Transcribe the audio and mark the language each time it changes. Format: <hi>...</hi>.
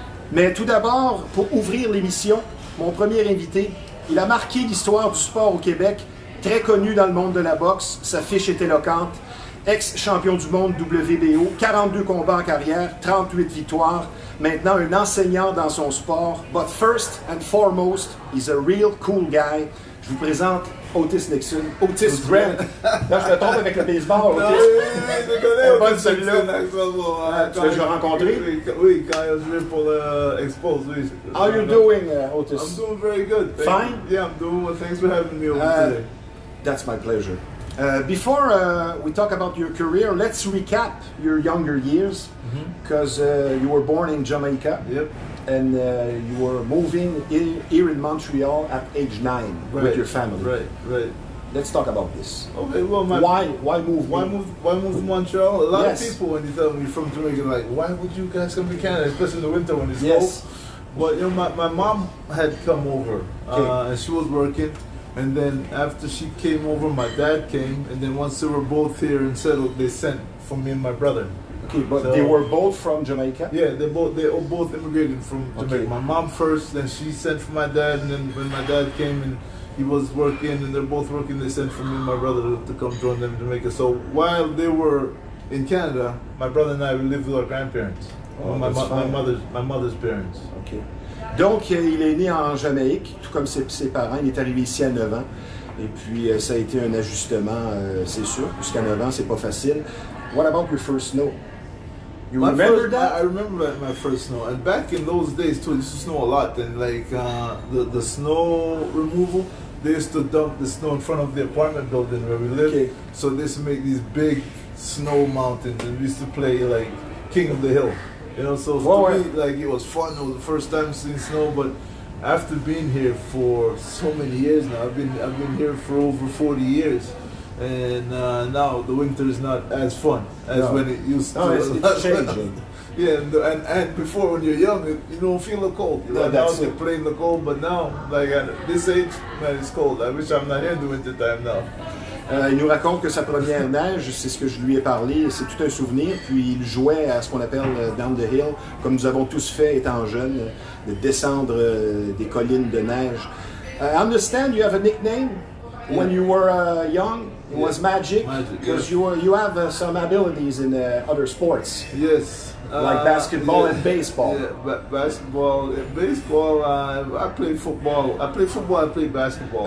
<fr>Mais tout d'abord, pour ouvrir l'émission, mon premier invité, il a marqué l'histoire du sport au Québec, très connu dans le monde de la boxe, sa fiche est éloquente, ex-champion du monde WBO, 42 combats en carrière, 38 victoires, maintenant un enseignant dans son sport,</fr> <en>but first and foremost, he's a real cool guy.</en> <fr>Je vous présente Otis Grant. Là, je me trompe avec le baseball, Otis. Je connais bonne celui-là. Tu l'as déjà rencontré? Oui, quand je vais pour l'Expose, oui.</fr> <en>How are you doing, Otis? I'm doing very good. Fine? Yeah, I'm doing well. Thanks for having me over today. That's my pleasure. Before we talk about your career, let's recap your younger years, because you were born in Jamaica. Yep. And you were moving here in Montreal at age 9 with your family. Right. Let's talk about this. Okay, well, why move? Why move to Montreal? A lot Yes. of people, when you tell me you're from Jamaica, are like, why would you guys come to Canada, especially in the winter when it's Yes. cold? But you know, my mom had come over, and she was working. And then after she came over, my dad came, and then once they were both here and settled, they sent for me and my brother. Okay, but So, they were both from Jamaica? Yeah, they both immigrated from Jamaica. Okay. My mom first, then she sent for my dad, and then when my dad came and he was working, and they're both working, they sent for me and my brother to come join them in Jamaica. So while they were in Canada, my brother and I, we lived with our grandparents, my mother's parents. Okay.</en> <fr>Donc, il est né en Jamaïque, tout comme ses parents. Il est arrivé ici à 9 ans. Et puis, ça a été un ajustement, c'est sûr. Jusqu'à 9 ans, c'est pas facile.</fr> <en>What about your first snow? You remember that? I remember my first snow. And back in those days, too, it used to snow a lot. And like the snow removal, they used to dump the snow in front of the apartment building where we lived. Okay. So they used to make these big snow mountains. And we used to play like King of the Hill. You know, so to me, like, it was fun. It was the first time seeing snow, but after being here for so many years now, I've been here for over 40 years, and now the winter is not as fun as when it used to. No, it's changing. Yeah, and before, when you're young, you don't feel the cold. You know, now you're playing the cold, but now, like at this age, man, it's cold. I wish I'm not here in the winter time now.</en> <fr>Il nous raconte que sa première neige, c'est ce que je lui ai parlé, c'est tout un souvenir. Puis il jouait à ce qu'on appelle</fr> <en>down the hill,</en> <fr>comme nous avons tous fait étant jeunes, de descendre des collines de neige.</fr> <en>I understand you have a nickname when you were young. It was Magic, because you have some abilities in other sports. Yes. Like basketball and baseball. Yeah, basketball and baseball. I play football. I play basketball.</en>